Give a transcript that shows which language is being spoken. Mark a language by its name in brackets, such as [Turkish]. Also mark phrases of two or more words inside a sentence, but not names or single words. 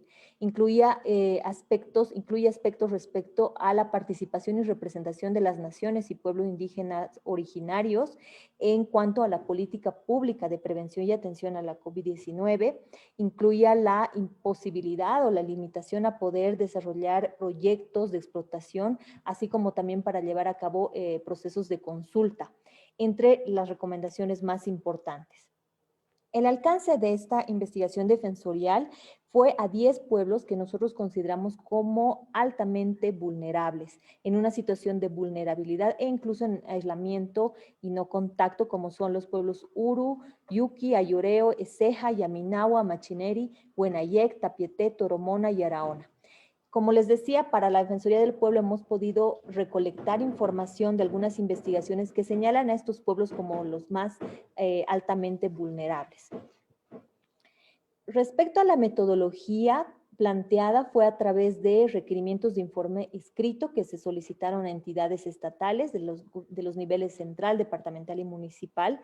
[Spanish] Incluye aspectos respecto a la participación y representación de las naciones y pueblos indígenas originarios en cuanto a la política pública de prevención y atención a la COVID-19, incluía la imposibilidad o la limitación a poder desarrollar proyectos de explotación, así como también para llevar a cabo procesos de consulta, entre las recomendaciones más importantes. El alcance de esta investigación defensorial fue a 10 pueblos que nosotros consideramos como altamente vulnerables, en una situación de vulnerabilidad e incluso en aislamiento y no contacto, como son los pueblos Uru, Yuki, Ayoreo, Eceja, Yaminahua, Machineri, Huenayec, Tapieté, Toromona y Araona. Como les decía, para la Defensoría del Pueblo hemos podido recolectar información de algunas investigaciones que señalan a estos pueblos como los más altamente vulnerables. Respecto a la metodología planteada fue a través de requerimientos de informe escrito que se solicitaron a entidades estatales de los niveles central, departamental y municipal.